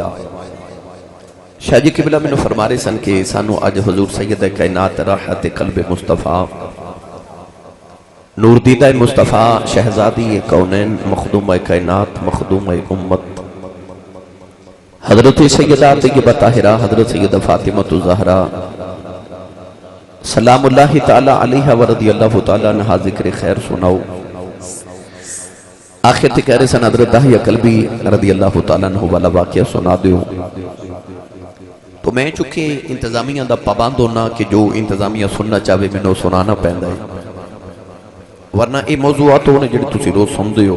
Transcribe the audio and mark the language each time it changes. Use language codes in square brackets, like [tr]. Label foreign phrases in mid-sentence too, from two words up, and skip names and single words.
[pa] شاہ جی قبلہ مینوں فرما رہے سن کہ سانوں اج حضور سید کائنات راحت قلب مصطفیٰ نوردیدہ مصطفیٰ شہزادی کونین مخدوم کائنات مخدوم امت حضرت سیدہ طیبہ طاہرہ حضرت سیدہ فاطمہ زہرا [ar] سلام الله تعالى عليها ورضي الله تعالى عنها [pa] ذکر خیر سناؤ. آخر تے کہہ رہے سن حضرت دحیہ کلبی [ar] رضي الله تعالى عنه [pa] والا واقعہ سنا دو. تو میں چکے انتظامیہ دا پابند ہونا کہ جو انتظامیہ سننا چاہے مینوں سنانا پیندا ہے، ورنہ یہ موضوعات ہونے جیہڑے تسیں روز سندے ہو.